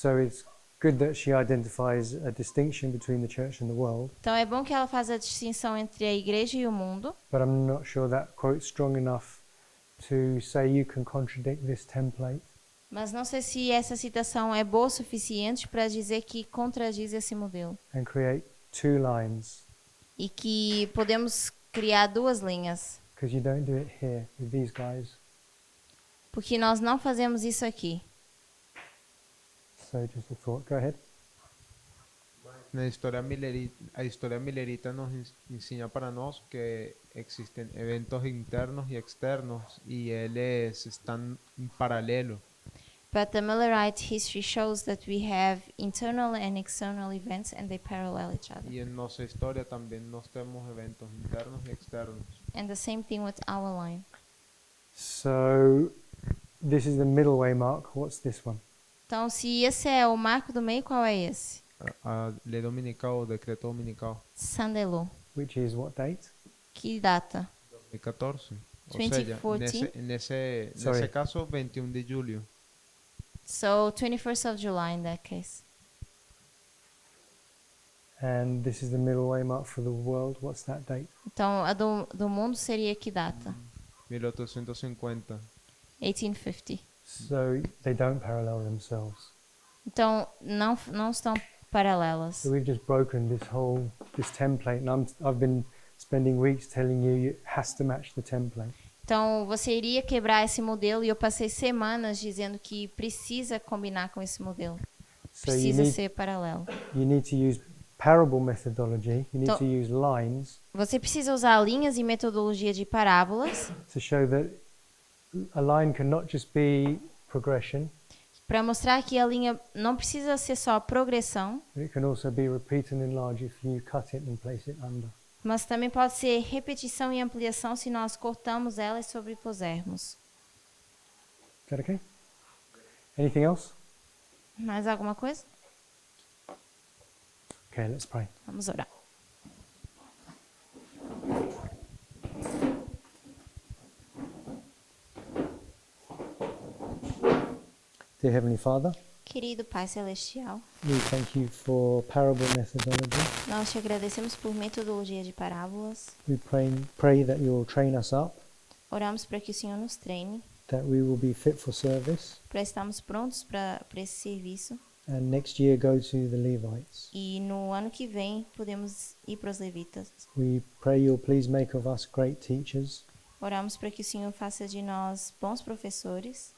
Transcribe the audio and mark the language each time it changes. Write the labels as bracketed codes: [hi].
[en] So it's good that she identifies a distinction between the church and the world, [pt] Então é bom que ela faça a distinção entre a igreja e o mundo, [en] but I'm not sure that quote's strong enough to say you can contradict this template. [pt] mas não sei se essa citação é boa o suficiente para dizer que contradiz esse modelo. [en] And create 2 lines, [pt] E que podemos criar 2 linhas. [en] because you don't do it here with these guys. [pt] Porque nós não fazemos isso aqui. [en] So just a thought. Go ahead. [pt] a história milerita nos ensina para nós que existem eventos internos e externos e eles estão em paralelo. [en] But the Millerite history shows that we have internal and external events and they parallel each other. [pt] E em nossa história também nós temos eventos internos e externos. [en] And the same thing with our line. So this is the middle way mark. What's this one? [pt] Então, se esse é o marco do meio, qual é esse? A lei dominical, o decreto dominical, Sandelô. [en] Which is what date? [pt] Que data? 2014. Ou [en] 2014. [pt] seja, nesse [en] Sorry. [pt] caso, 21 de julho. [en] So, 21st of July in that case. And this is the middle way mark for the world. What's that date? [pt] Então, a do mundo seria que data? [en] 1850. [pt] 1850. [en] So they don't parallel themselves. [pt] Então, não estão paralelas. [en] So we've just broken this template, and I've been spending weeks telling you it has to match the template. [pt] Então, você iria quebrar esse modelo e eu passei semanas dizendo que precisa combinar com esse modelo. [en] So [pt] Precisa ser paralelo. [en] you need to use parable methodology. You need [pt] Então- [en] to use lines [pt] Você precisa usar linhas e metodologia de parábolas [en] to show that a line cannot just be progression, [pt] para mostrar que a linha não precisa ser só progressão, [en] but it can also be repeat and enlarge if you cut it and place it under. [pt] mas também pode ser repetição e ampliação se nós cortamos ela e sobrepusermos. [en] Is that okay? Anything else? [pt] Mais alguma coisa? [en] Okay, let's pray. [pt] Vamos orar. [en] Dear Heavenly Father, [pt] Querido Pai Celestial, [en] we thank you for parable methodology. [pt] nós te agradecemos por metodologia de parábolas. [en] We pray that you will train us up, [pt] Oramos para que o Senhor nos treine, [en] that we will be fit for service, [pt] para estarmos prontos para esse serviço. [en] and next year go to the Levites. [pt] E no ano que vem podemos ir para os levitas. [en] We pray you'll please make of us great teachers, [pt] Oramos para que o Senhor faça de nós bons professores,